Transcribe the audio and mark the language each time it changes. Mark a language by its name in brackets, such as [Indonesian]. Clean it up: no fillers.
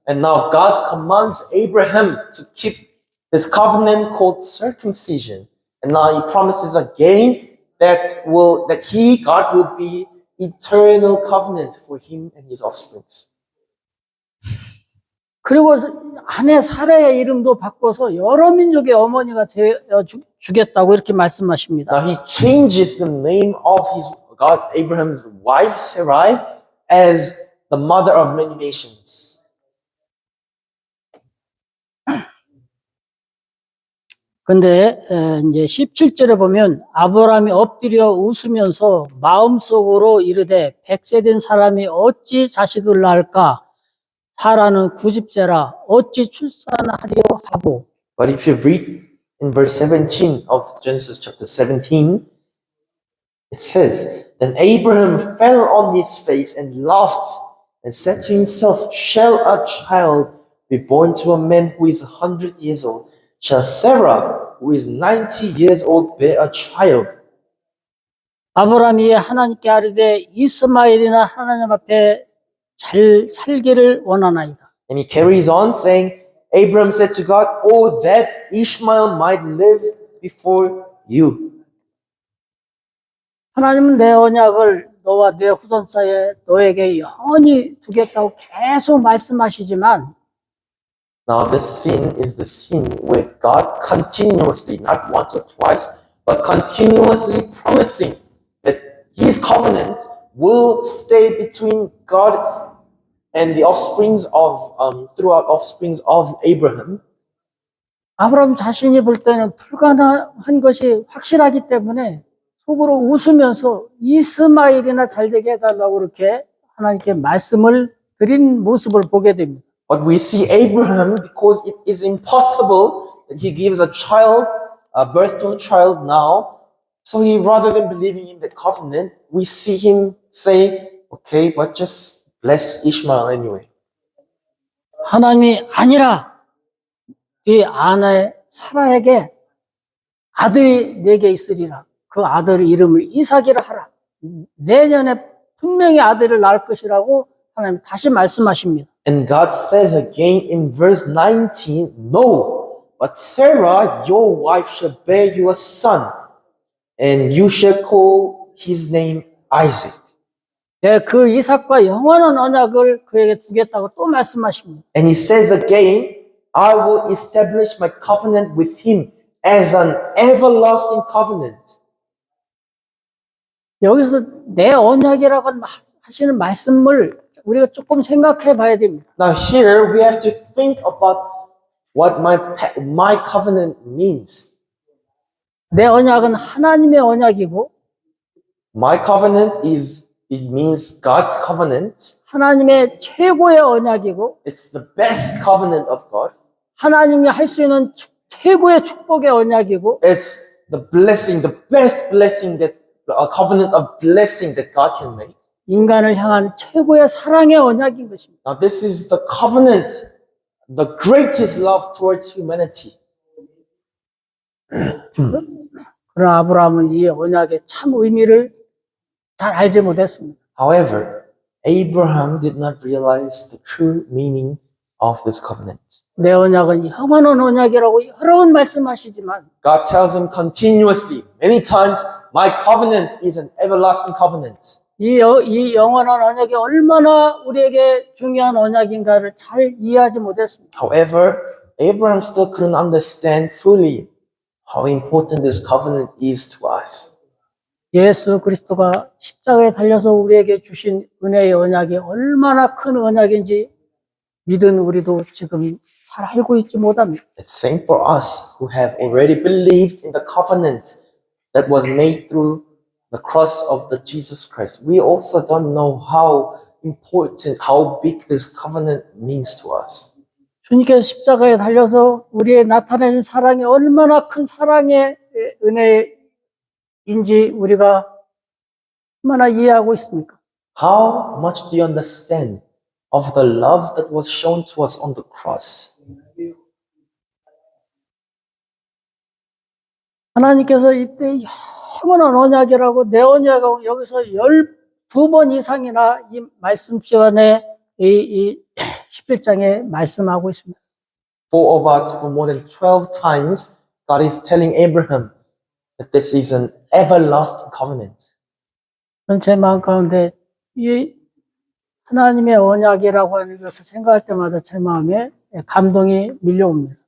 [English] And now God commands Abraham to keep this covenant called circumcision. And now he promises again that God will be eternal covenant for him and his offsprings. [Korean] 그리고 아내 사라의 이름도 바꿔서 여러 민족의 어머니가 되어 주겠다고 이렇게 말씀하십니다. [English] Now he changes the name of God, Abraham's wife Sarai, as the mother of many nations. [Korean] 근데 이제 17절에 보면 아브라함이 엎드려 웃으면서 마음속으로 이르되 100세 된 사람이 어찌 자식을 낳을까? 사라는 90세라 어찌 출산하려 하고. [English] But if you read in verse 17 of Genesis chapter 17, it says, Then Abraham fell on his face and laughed and said to himself, Shall a child be born to a man who is 100 years old? Shall Sarah, who is 90 years old, bear a child? [Korean] 아브라함이 하나님께 아뢰되 이스마엘이나 하나님 앞에 잘 살기를 원하나이다. [English] And he carries on saying, Abraham said to God, Oh, that Ishmael might live before you. [Korean] 하나님은 내 언약을 너와 내 후손 사이에 너에게 영원히 두겠다고 계속 말씀하시지만 [English] Now this sin is the sin where God continuously, not once or twice, but continuously promising that his covenant will stay between God and the offsprings of, throughout offsprings of Abraham. [Korean] 아브라함 자신이 볼 때는 불가능한 것이 확실하기 때문에 속으로 웃으면서 이스마엘이나 잘되게 해달라고 그렇게 하나님께 말씀을 드린 모습을 보게 됩니다. [English] But we see Abraham, because it is impossible that he gives a child, a birth to a child now. So he, rather than believing in that covenant, we see him say, okay, but just bless Ishmael anyway. [Korean] 하나님이 아니라 이 아내 사라에게 아들이 네게 있으리라. 그 아들의 이름을 이삭이라 하라. 내년에 분명히 아들을 낳을 것이라고 하나님 다시 말씀하십니다. [English] And God says again in verse 19, No, but Sarah, your wife, shall bear you a son, and you shall call his name Isaac. [Korean] 네, 그 이삭과 영원한 언약을 그에게 두겠다고 또 말씀하십니다. [English] And he says again, I will establish my covenant with him as an everlasting covenant. [Korean] 여기서 내 언약이라고 하시는 말씀을 우리가 조금 생각해 봐야 됩니다. [English] Now here we have to think about what my covenant means. [Korean] 내 언약은 하나님의 언약이고 [English] My covenant it means God's covenant. [Korean] 하나님의 최고의 언약이고 [English] It's the best covenant of God. [Korean] 하나님이 할 수 있는 최고의 축복의 언약이고 [English] It's the blessing, the best blessing that a covenant of blessing that God can make. [Korean] 인간을 향한 최고의 사랑의 언약인 것입니다. [English] Now, this is the covenant, the greatest love towards humanity. [Korean] 그러나 아브라함은 이 언약의 참 의미를 잘 알지 못했습니다. [English] However, Abraham did not realize the true meaning of this covenant. [Korean] 내 언약은 영원한 언약이라고 여러 번 말씀하시지만 [English] God tells him continuously, many times, my covenant is an everlasting covenant. [Korean] 이 영원한 언약이 얼마나 우리에게 중요한 언약인가를 잘 이해하지 못했습니다. [English] However, Abraham still couldn't understand fully how important this covenant is to us. [Korean] 예수 그리스도가 십자가에 달려서 우리에게 주신 은혜의 언약이 얼마나 큰 언약인지 믿은 우리도 지금 잘 알고 있지 못합니다. [English] It's same for us who have already believed in the covenant that was made through the cross of the Jesus Christ. We also don't know how important, how big this covenant means to us. [Korean] 주님께서 십자가에 달려서 우리의 나타내신 사랑이 얼마나 큰 사랑의 은혜인지 우리가 얼마나 이해하고 있습니까? [English] How much do you understand of the love that was shown to us on the cross? [Korean] 하나님께서 이때 영원한 언약이라고 내 언약하고 여기서 12번 이상이나 이 말씀 시간에 이 11장에 말씀하고 있습니다. [English] For more than 12 times, God is telling Abraham that this is an everlasting covenant. [Korean] 저는 제 마음 가운데 이 하나님의 언약이라고 하는 것을 생각할 때마다 제 마음에 감동이 밀려옵니다.